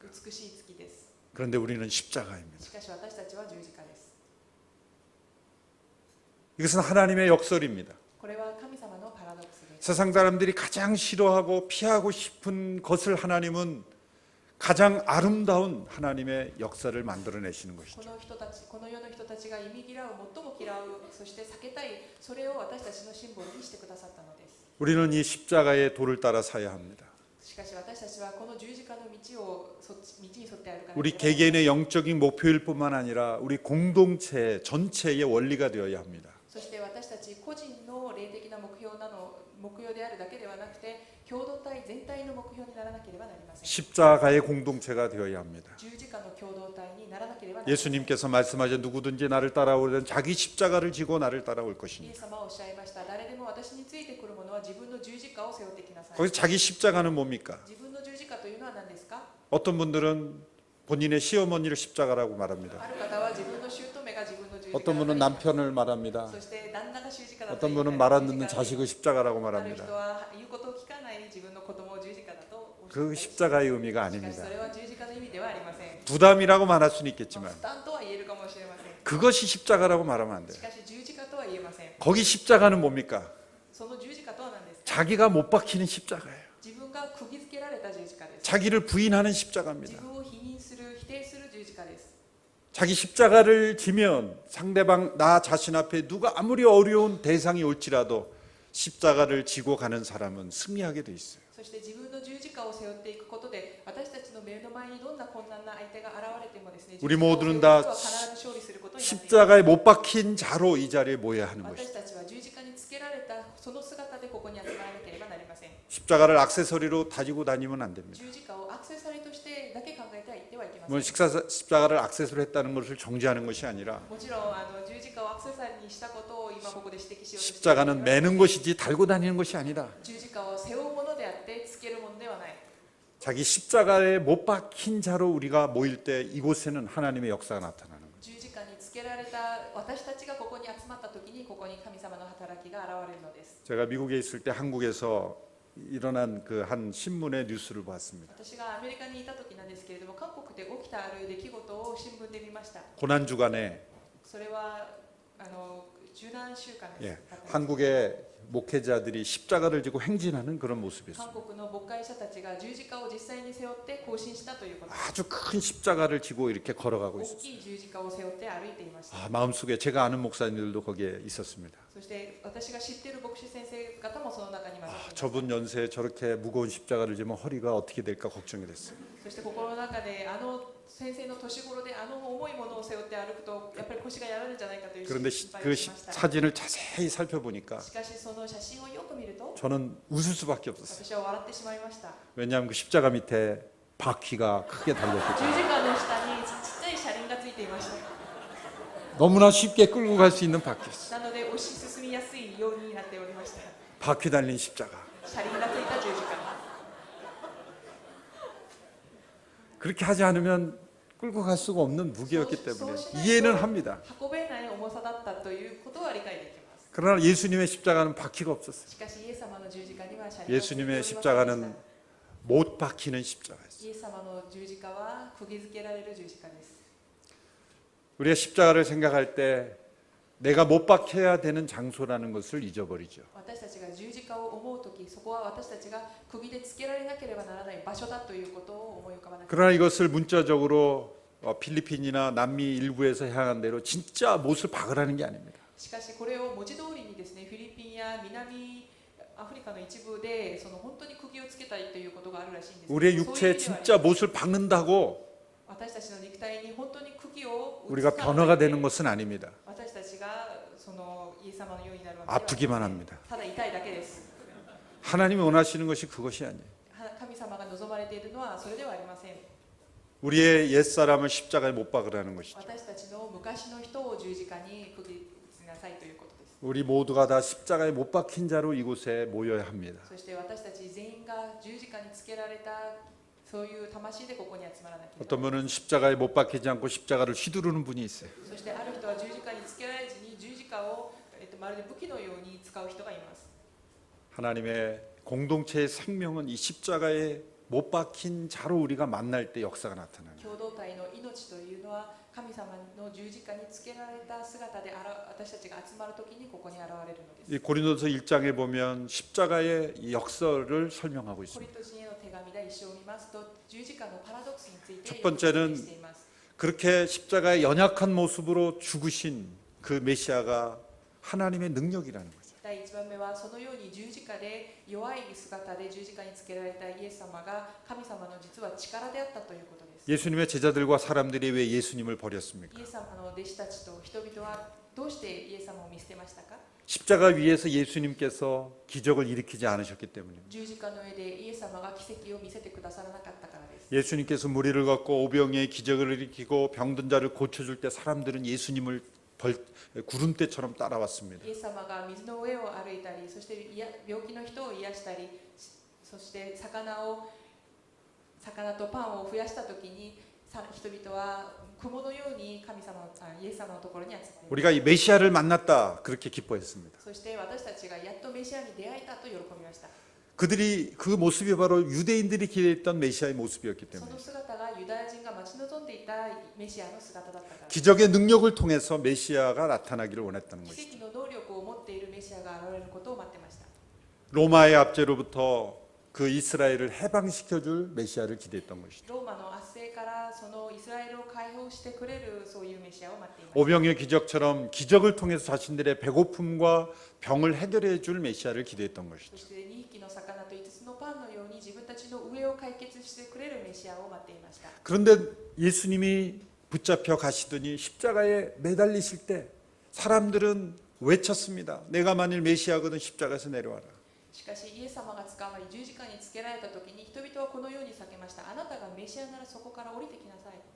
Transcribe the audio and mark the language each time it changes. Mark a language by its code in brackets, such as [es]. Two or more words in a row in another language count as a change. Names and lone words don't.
[ja] 美しい月です。 [ko] 그런데 우리는 십자가입니다. [ja] しかし私たちは十字架です。 [ko] 이것은 하나님의 역설입니다. [ja] これは神様のパラドックスです。 [ko] 세상 사람들이 가장 싫어하고 피하고 싶은 것을 하나님은 가장 아름다운 하나님의 역사를 만들어내시는 [ja] こ [ko] 것이죠. [ja] の人たち、この世の人たちが忌み嫌う、最も嫌う、そして避けたい、それを私たちのシンボルにしてくださったのです。 [ko] 우리는 이 십자가의 도를 따라 사야 합니다. [ja] しかし私たちはこの十字架の道を道に沿って歩かなければ [ko] 우리 개개인의 영적인 목표일 뿐만 아니라 우리 공동체 전체의 원리가 되어야 합니다. [ja] そして私たち個人の霊的な目標であるだけではなくて共同体全体の目標にならなければなりません。 [ko] 십자가의 공동체가 되어야 합니다. [ja] 十字架の共同体にならなければなりません。 [ko] 예수님께서 말씀하신 누구든지 나를 따라오려면 자기 십자가를 지고 나를 따라올 [ja] イエ [ko] 것입니다. [ja] ス様はおっしゃいました。誰でも私についてくる者は自分の十字架を背負ってきなさい。 [ko] 거기서 자기 십자가는 뭡니까? [ja] 自分の十字架というのは何ですか？ [ko] 어떤 분들은 본인의 시어머니를 십자가라고 말합니다. [ja] ある方は自分の姑が自分の十字架 [ko] 어떤 분은 남편을 말합니다. [ja] そして旦那が十字架だと [ko] 어떤 [ja] 言った [ko] 분은 [ja] り [ko] 말 안 듣는 자식을 십자가라고 [ja] ある人 [ko] 말합니다. [ja] は言うことを聞かない自分の子供を十字架だとおっしゃった [ko] 그 [ja] りし [ko] 십자가의 의미가 [ja] かし [ko] 아닙니다. [ja] それは十字架の意味ではありません。 [ko] 부담이라고 말할 수는 있겠지만 [ja] 負担とは言えるかもしれません。 [ko] 그것이 십자가라고 말하면 안 [ja] し [ko] 돼요. [ja] かし十字架とは言えません。 [ko] 거기 십자가는 뭡니까? [ja] その十字架とは何ですか？ [ko] 자기가 못 박히는 십자가예요. [ja] 自分が釘付けられた十字架です。 [ko] 자기를 부인하는 [ja] 自 [ko] 십자가입니다. [ja] 分を否定する十字架です。 [ko] 자기 십자가를 지면 상대방 나 자신 앞에 누가 아무리 어려운 대상이 올지라도 십자가를 지고 가는 사람은 승리하게 돼 있어요. [ja] そして自分の十字架を背負っていくことで私たちの目の前にどんな困難な相手が現れてもですね、 [ko] 우리 [ja] 十字架を背負う [ko] 모두는 [ja] 人 [ko] 다 [ja] は必ず勝利することになっています。 [ko] 십자가에 못 박힌 자로 이 자리에 모여야 하는 것이죠. [ja] 私たちは十字架につけられたその姿でここに集まらなければなりません。 [ko] 십자가를 액세서리로 가지고 다니면 안 됩니다. [ja] 十字架をアクセサリーとしてだけ考えてはいってはいけません。 [ko] 뭐 십자가를 액세서리 했다는 것을 정지하는 것이 아니라 [ja] もちろん十字架をアクセサリーにしたことを今ここで指摘しようとしています。 [ko] 십자가는 매는 것이지 달고 다니는 것이 아니라 [ja] 十字架を背負うものであってつけるものではない。 [ko] 자기 십자가에 못 박힌 자로 우리가 모일 때 이곳에는 하나님의 역사가 나타나는 거예요. [ja] 十字架につけられた私たちがここに集まった時にここに神様の働きが現れるのです。 [ko] 제가 미국에 있을 때 한국에서 일어난 그 한 신문의 뉴스를 봤습니다. [ja] 私がアメリカにいた時なんですけれども、韓国で起きたある出来事を新聞で見ました。 [ko] 고난 주간에 [ja] それは受難週間です。 [ko] 예, 한국의 목회자들이 십자가를 지고 행진하는 그런 모습이었어요. [ja] 韓国の牧会者たちが十字架を実際に背負って行進したということです。 [ko] 아주 큰 십자가를 지고 이렇게 걸어가고 [ja] 大 [ko] 있었어요. [ja] きい十字架を背負って歩いていました。 [ko] 아, 마음속에 제가 아는 목사님들도 거기에 있었습니다. [ja] そして私が知っている牧師先生方もその中に混ざっていま [ko] 아, [ja] した。 [ko] 저분 연세에 저렇게 무거운 십자가를 지면 허리가 어떻게 될까 걱정이 됐어요. [ja] そして心の中で先生の年頃で重いものを背負って歩くとやっぱり腰がやられるんじゃないかという [ko] 그런데 [ja] 心配 [ko] 그 [ja] をしました。 [ko] 사진을 자세히 살펴보니까 [ja] しかしその写真をよく見ると [ko] 저는 웃을 수밖에 없었어요. [ja] 私は笑ってしまいました。 [ko] 왜냐하면 그 십자가 밑에 바퀴가 크게 [ja] 十 [ko] 달렸기 [ja] 字 [ko] 때문에 [ja] 架の下にちっちゃい車輪がついていました。 [ko] 너무나 쉽게 끌고 갈 수 있는 바퀴였어요. [ja] なので押し進みやすいようになっておりました。 [ko] 바퀴 달린 십자가. [ja] 車輪がついた十字架。 [ko] 그렇게 하지 않으면 끌고 갈 수가 없는 무게였기 때문에 [ja] そうしないと [ko] 이해는 합니다. [ja] 運べない重さだったということは理解できます。 [ko] 그러나 예수님의 십자가는 바퀴가 없었어요. [ja] しかしイエス様の十字架には車輪がついておりません [ko] 예수님의 [ja] でした [ko] 십자가는 못 박히는 십자가였어요. [ja] イエス様の十字架は釘付けられる十字架です。 [ko] 우리가 십자가를 생각할 때 내가 못 박혀야 되는 장소라는 것을 잊어버리죠. [ja] 私たちが十字架を思うとき、そこは私たちが釘でつけられなければならない場所だということを思い浮かばなければ [ko] 그러나 이것을 문자적으로 필리핀이나 남미 일부에서 향한 대로 진짜 못을 박으라는 게 아닙니다. [ja] しかしこれを文字通りにですね、フィリピンや南アフリカの一部でその本当に釘をつけたいということがあるらしいんですけど、 [ko] 우리의 [ja] そういう意 [ko] 육체에 [ja] 味では [ko] 진짜 못을 박는다고 [ja] 私たちの肉体に本当に釘を打つ [ko] 우리가 [ja] から [ko] 변화가 되는 것은 아닙니다. [ja] 私たちがそのイエス様のようになるわけでは [ko] 아프기만 합니다. [ja] ただ痛いだけです。 [ko] 하나님이 원하시는 것이 그것이 아니에요. [ja] 神様が望まれているのはそれではありません。 [ko] 우리의 옛사람을 십자가에 못 박으라는 것이죠. [ja] 私たちの昔の人を十字架に釘打ちなさいということです。 [ko] 우리 모두가 다 십자가에 못 박힌 자로 이곳에 모여야 합니다. [ja] そして私たち全員が十字架につけられたそういう魂でここに集まらなければ。 [ko] 어떤 분은 십자가에 못 박히지 않고 십자가를 휘두르는 분이 있어요. [ja] そしてある人は十字架につけられずに十字架を、まるで武器のように使う人がいます。 [ko] 하나님의 공동체의 생명은 이 십자가에 못 박힌 자로 우리가 만날 때 역사가 나타나는 거예요. [ja] 共同体の命というのは神様の十字架につけられた姿で私たちが集まるときにここに現れるのです。 [ko] 이 고린도서 1장에 보면 십자가의 이 역사를 설명하고 [ja] コリ [ko] 있습니다. [ja] ント人への手紙第一章を見ますと十字架のパラドックスについて [ko] 첫 번째는 [ja] しています。 [ko] 그렇게 십자가의 연약한 모습으로 죽으신 그 메시아가 하나님의 능력이라는 거죠. [ja] 第1番目はそのように十字架で弱い姿で十字架につけられたイエス様が神様の実は力であったということです。 [ko] 예수님의 제자들과 사람들이 왜 예수님을 버렸습니까? [ja] イエス様の弟子たちと人々はどうしてイエス様を見捨てましたか？ [ko] 십자가 위에서 예수님께서 기적을 일으키지 않으셨기 때문입니다. [ja] 十字架の上でイエス様が奇跡を見せてくださらなかったからです。 [ko] 예수님께서 무리를 걷고 오병이의 기적을 일으키고 병든 자를 고쳐줄 때 사람들은 예수님을 구름대처럼 따라왔습니다. [ja] イエス様が水の上を歩いたり、そして病気の人を癒したり、そして魚とパンを増やしたときに人々は雲のようにイエス様のところに集まりました。 [ko] 우리가 이 메시아를 만났다 그렇게 기뻐했습니다. [ja] そして私たちがやっとメシアに出会えたと喜びました。 [ko] 그들이 그 모습이 바로 유대인들이 기대했던 메시아의 모습이었기 [ja] そ [ko] 때문에 [ja] の姿がユダヤ人が待ち望んでいたメシアの姿だったから。 [ko] 기적의 능력을 통해서 메시아가 나타나기를 원했다는 것이죠. [ja] 奇跡の能力を持っているメシアが現れることを待ってました。 [ko] 로마의 압제로부터 그 이스라엘을 해방시켜줄 메시아를 기대했던 것이죠. [ja] ローマの圧政からそのイスラエルを解放してくれるそういうメシアを待っていました。 [ko] 오병이의 기적처럼 기적을 통해서 자신들의 배고픔과 병을 해결해 줄 메시아를 기대했던 [ja] そ [ko] 것이죠. [ja] して2匹の魚と5つのパンのように自分たちの上を解決してくれるメシアを待っていました。 [ko] 그런데 예수님이 붙잡혀 가시더니 십자가에 매달리실 때 사람들은 외쳤습니다. 내가 만일 메시아거든 십자가에서 내려와라. [ja] しかしイエス様が捕まり十字架につけられた時に人々はこのように叫ました。あなたがメシアならそこから降りてきなさい。